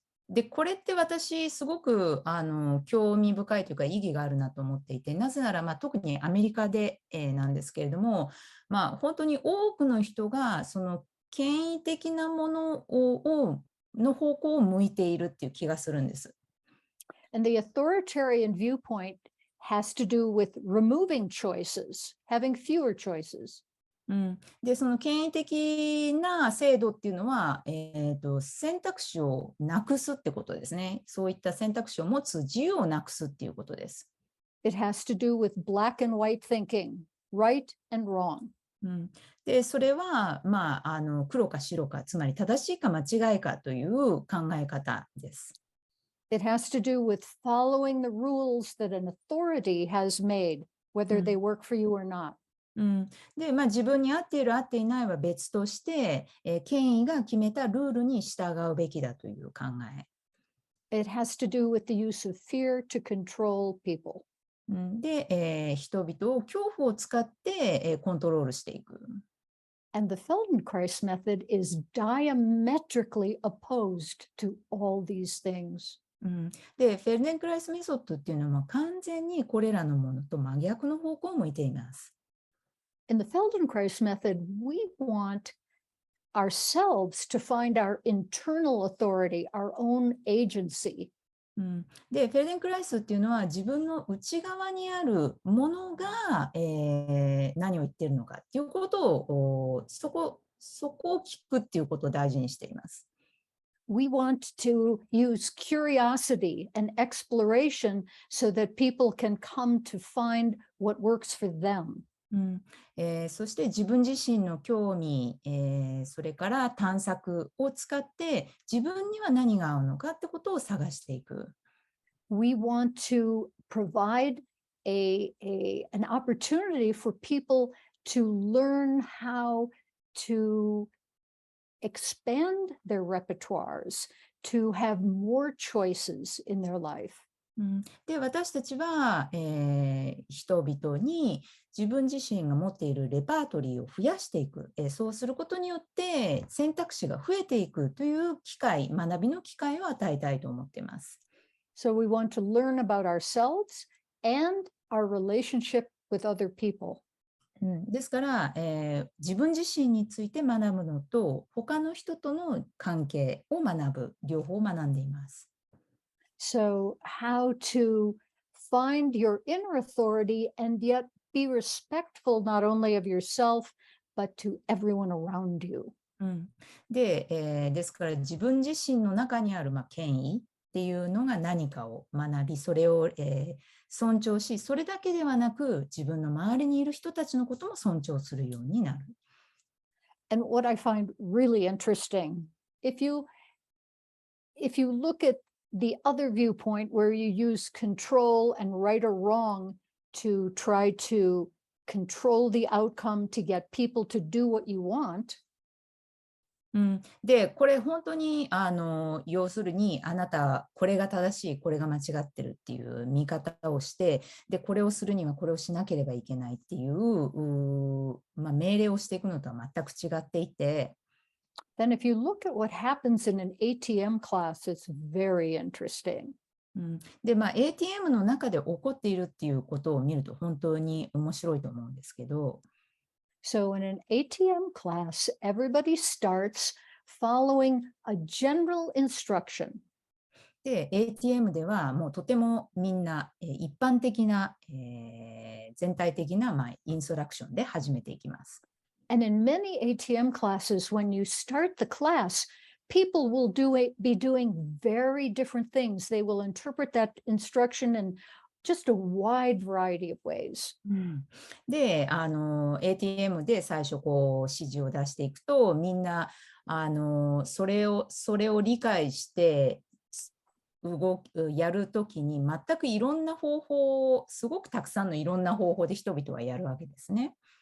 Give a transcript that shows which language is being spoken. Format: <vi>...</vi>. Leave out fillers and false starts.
<ja>で、これって私すごく興味深いというか意義があるなと思っていて、なぜなら特にアメリカで、なんですけれども、本当に多くの人がその権威的なものの方向を向いているっていう気がするんです。</ja> <en>And the authoritarian viewpoint has to do with removing choices, having fewer choices.</en> <ja>で、その権威的な制度っていうのは、選択肢をなくすってことですね。そういった選択肢を持つ自由をなくすっていうことです。</ja> <en>It has to do with black and white thinking, right and wrong.</en> <ja>で、それは、黒か白か、つまり正しいか間違いかという考え方です。</ja> <en>It has to do with following the rules that an authority has made, whether they work for you or not.</en> <ja>で、自分に合っている合っていないは別として、権威が決めたルールに従うべきだという考え。</ja> <en>It has to do with the use of fear to control people.</en> <ja>で、人々を恐怖を使って、コントロールしていく。</ja> <en>And the Feldenkrais method is diametrically opposed to all these things.</en> <ja>で、フェルデンクライスメソッドっていうのは完全にこれらのものと真逆の方向を向いています。</ja> <en>In the Feldenkrais method, we want ourselves to find our internal authority, our own agency.</en> <ja>で、フェルデンクライスっていうのは自分の内側にあるものが、何を言っているのかっていうことをそこを聞くっていうことを大事にしています。</ja> <en>We want to use curiosity and exploration so that people can come to find what works for them.</en> <ja>そして自分自身の興味、それから探索を使って自分には何が合うのかってことを探していく。</ja> <en>We want to provide an opportunity for people to learn how to expand their repertoires, to have more choices in their life.</en> <ja>で、私たちは、人々に自分自身が持っているレパートリーを増やしていく、そうすることによって選択肢が増えていくという機会、学びの機会を与えたいと思っています。</ja> <en>So we want to learn about ourselves and our relationship with other people.</en> <ja>ですから、自分自身について学ぶのと他の人との関係を学ぶ、両方学んでいます。</ja> <en>So how to find your inner authority and yet be respectful not only of yourself, but to everyone around you.</en> <ja>で、ですから自分自身の中にある、権威っていうのが何かを学び、それを、尊重し、それだけではなく自分の周りにいる人たちのことも尊重するようになる。</ja> <en>And what I find really interesting, if you look at the other viewpoint where you use control and right or wrong to try to control the outcome to get people to do what you want.</en> <ja>で、これ本当に要するにあなたこれが正しい、これが間違ってるっていう見方をして、でこれをするにはこれをしなければいけないっていう命令をしていくのとは全く違っていて。</ja> <en>Then if you look at what happens in an ATM class, it's very interesting.</en> <ja>で、ATM の中で起こっているっていうことを見ると本当に面白いと思うんですけど。</ja> <en>So in an ATM class, everybody starts following a general instruction.</en> <ja>で、ATM ではもうとてもみんな一般的な、全体的なインストラクションで始めていきます。</ja> <en>And in many ATM classes, when you start the class, people will be doing very different things. They will interpret that instruction in just a wide variety of ways.</en> <ja>で、ATM で最初指示を出していくと、みんなそれを理解してやるときに全くいろんな方法を、すごくたくさんのいろんな方法で人々はやるわけですね。</ja>